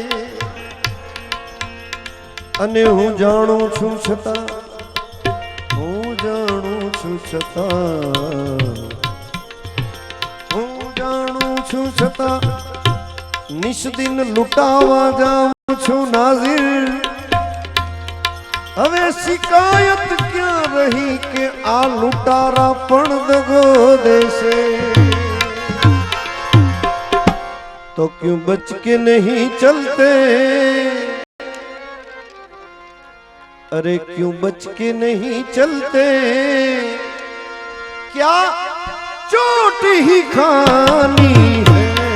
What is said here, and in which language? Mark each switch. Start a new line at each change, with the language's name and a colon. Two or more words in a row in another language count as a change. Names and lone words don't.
Gujarati: અને હું જાણું છું છતાં હું જાણું છું છતાં હું જાણું છું છતાં નિશ દિન લુટાવા જાઉં છું નાજિર હવે શિકાયત ક્યાં રહી કે આ લૂંટારા પણ દગો દેશે
Hindi: तो क्यों बच के नहीं चलते अरे क्यों बच के नहीं चलते क्या चोट ही खानी है